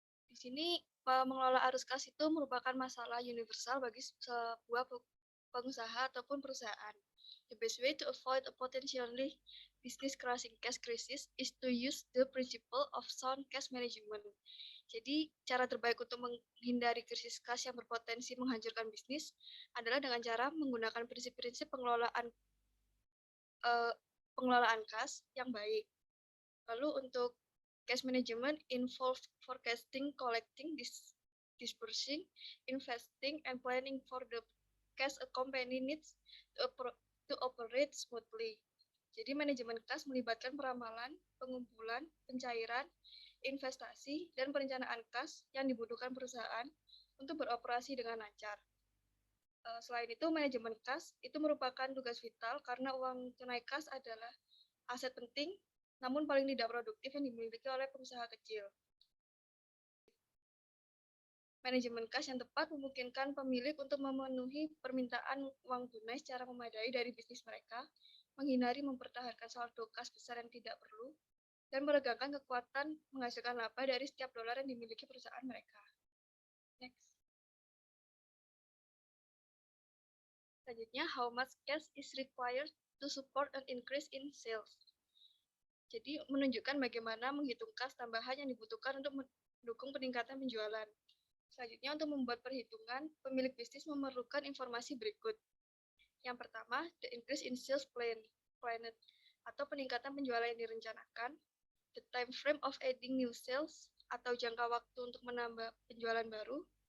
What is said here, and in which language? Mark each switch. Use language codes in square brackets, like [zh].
[id] Di sini mengelola arus kas itu merupakan masalah universal bagi sebuah pengusaha ataupun perusahaan. [en] The best way to avoid a potentially business crashing cash crisis is to use the principle of sound cash management. [id] Jadi, cara terbaik untuk menghindari krisis kas yang berpotensi menghancurkan bisnis adalah dengan cara menggunakan prinsip-prinsip pengelolaan kas yang baik. Lalu untuk [en] cash management involve forecasting, collecting, disbursing, investing, and planning for the cash a company needs to operate smoothly. [id] Jadi manajemen kas melibatkan peramalan, pengumpulan, pencairan, investasi, dan perencanaan kas yang dibutuhkan perusahaan untuk beroperasi dengan lancar. Selain itu, manajemen kas itu merupakan tugas vital karena uang tunai kas adalah aset penting namun paling tidak produktif yang dimiliki oleh pengusaha kecil. Manajemen kas yang tepat memungkinkan pemilik untuk memenuhi permintaan uang tunai secara memadai dari bisnis mereka, menghindari mempertahankan saldo kas besar yang tidak perlu, dan meregangkan kekuatan menghasilkan laba dari setiap dolar yang dimiliki perusahaan mereka. [en] Next. Selanjutnya, how much cash is required to support an increase in sales. [id] Jadi, menunjukkan bagaimana menghitung kas tambahan yang dibutuhkan untuk mendukung peningkatan penjualan. Selanjutnya, untuk membuat perhitungan, pemilik bisnis memerlukan informasi berikut. Yang pertama, [en] the increase in sales planned, [id] atau peningkatan penjualan yang direncanakan, [en] the time frame of adding new sales, [id] atau jangka waktu untuk menambah penjualan baru.